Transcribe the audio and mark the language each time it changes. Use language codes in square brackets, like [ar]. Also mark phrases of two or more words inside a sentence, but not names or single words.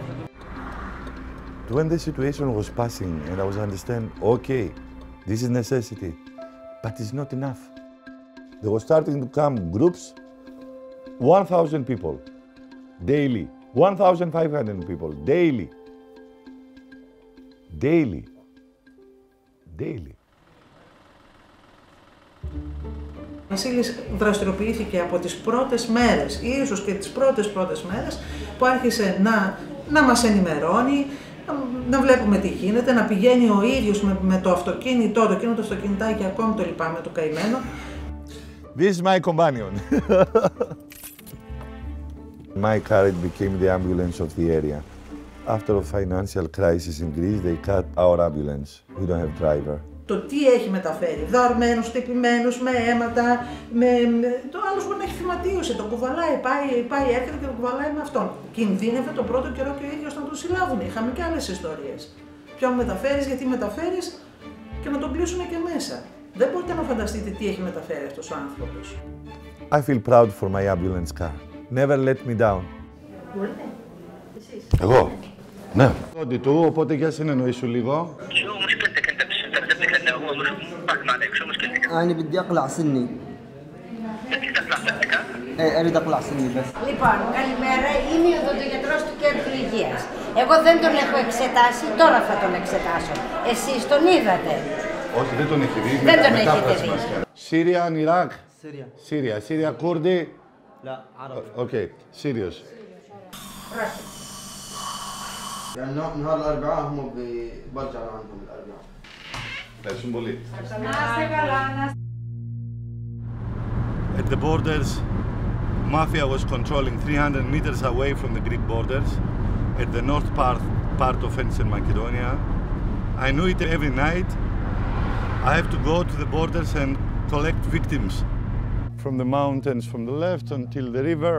[en] When the situation was passing and I was understanding, okay, this is necessity, but it's not enough. There was starting to come groups, 1,000 people daily, 1,500 people daily, daily. [el] Ο Βασίλης δραστηριοποιήθηκε από τις πρώτες μέρες, ίσως και τις πρώτες μέρες, που άρχισε να μας ενημερώνει, να βλέπουμε τι γίνεται, να πηγαίνει ο ίδιος με το αυτοκίνητο, εκείνο το αυτοκινητάκι, ακόμη το λυπάμαι, το καημένο. [en] This is my companion. My car became the ambulance of the area. After a financial crisis in Greece, they cut our ambulance. We don't have driver. [el] Το τι έχει μεταφέρει, δαρμένους, τυπημένους, με αίματα, το άλλος μπορεί να έχει θυματίωση, τον κουβαλάει, πάει έρχεται και τον κουβαλάει με αυτόν. Κινδύνευε τον πρώτο καιρό και ο ίδιος να τον συλλάβουν. Είχαμε και άλλες ιστορίες. Ποιον μεταφέρεις, γιατί μεταφέρεις, και να τον πλήσουν και μέσα. Δεν μπορείτε να φανταστείτε τι έχει μεταφέρει αυτός ο άνθρωπος. [en] I feel proud for my ambulance car. Never let me down. [el] Μπορείτε, εσείς. Εγώ. Ναι. Ότι του, οπότε για συνεννοήσου λίγο. [ar] أنا بدي أقلع سني. إيه أريد أقلع سني بس. [el] Λοιπόν, καλημέρα. Είμαι ο οδοντογιατρός του Κέντρου Υγείας. Εγώ δεν τον έχω εξετάσει, τώρα θα τον εξετάσω. Εσείς τον είδατε? Όχι, δεν τον έχει δει. Δεν τον έχετε δει. [en] Syrian, Iraq. [ar] سوريا. [en] Syria, Kurdi. [ar] لا عربي. [el] Okay, Syrios. [ar] يعني نهار الأربعاء هم برجع لعندهم الأربعاء. [el] Ευχαριστούμε πολύ. Να είστε καλά. [en] At the borders, mafia was controlling 300 meters away from the Greek borders, at the north part of Eastern Macedonia. I knew it every night. I have to go to the borders and collect victims from the mountains from the left until the river.